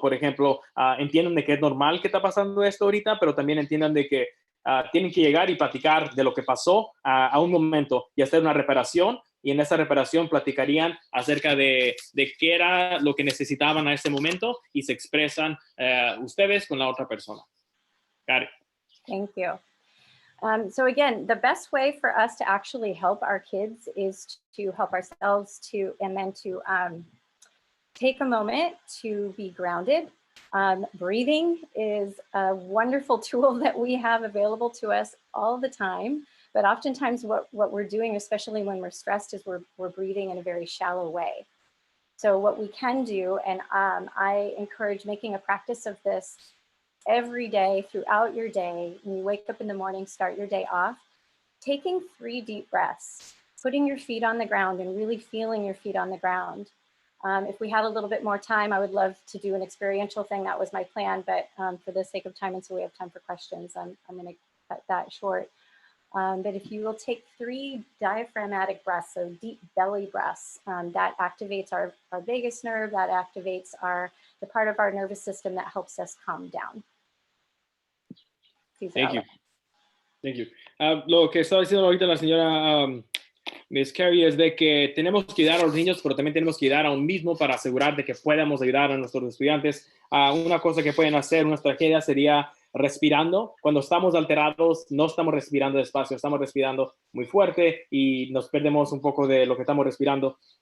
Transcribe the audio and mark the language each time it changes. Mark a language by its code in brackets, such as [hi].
[es] Por ejemplo, entiendan de que es normal que está pasando esto ahorita, pero también entiendan de que tienen que llegar y platicar de lo que pasó a un momento y hacer una reparación, y en esa reparación platicarían acerca de qué era lo que necesitaban a ese momento y se expresan ustedes con la otra persona. [en] Got it. Thank you. So again, the best way for us to actually help our kids is to help ourselves and then to take a moment to be grounded. Breathing is a wonderful tool that we have available to us all the time, but oftentimes what we're doing, especially when we're stressed, is we're breathing in a very shallow way. So what we can do, and I encourage making a practice of this every day throughout your day. When you wake up in the morning, start your day off, taking 3 deep breaths, putting your feet on the ground and really feeling your feet on the ground. If we had a little bit more time, I would love to do an experiential thing. That was my plan, but for the sake of time and so we have time for questions, I'm going to cut that short. But if you will take 3 diaphragmatic breaths, so deep belly breaths, that activates our vagus nerve, that activates the part of our nervous system that helps us calm down. Thank you. Thank you. [es] Lo que estaba diciendo ahorita la señora Miss Carey es de que tenemos que ayudar a los niños, pero también tenemos que ayudar a un mismo para asegurar de que podamos ayudar a nuestros estudiantes. Una cosa que pueden hacer, una estrategia sería respirando. Cuando estamos alterados, no estamos respirando despacio, estamos respirando muy fuerte y nos perdemos un poco de lo que estamos respirando.